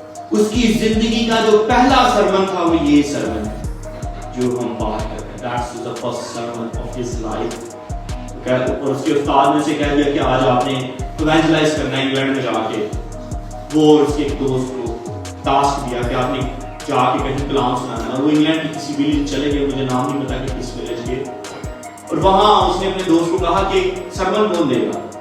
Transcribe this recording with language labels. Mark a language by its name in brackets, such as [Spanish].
[Urdu] اس کی زندگی کا جو پہلا سرمن تھا وہ یہ سرمن ہے جو ہم بات کر رہے ہیں. [English] That's the first sermon of his life. [Urdu] اور اس کے استاد نے سے کہہ دیا کہ آج آپ نے ایونجلائز کرنا ہے انگلینڈ میں جا کے. وہ اس کے ایک دوست کو ٹاسک دیا کہ آپ نے جا کے کہیں کلام سنانا ہے, اور وہ انگلینڈ کی کسی ولیج چلے گئے, مجھے نام نہیں پتا کہ کس ولیج کے, اور وہاں اس نے اپنے دوست کو کہا کہ سرمن کون دے گا.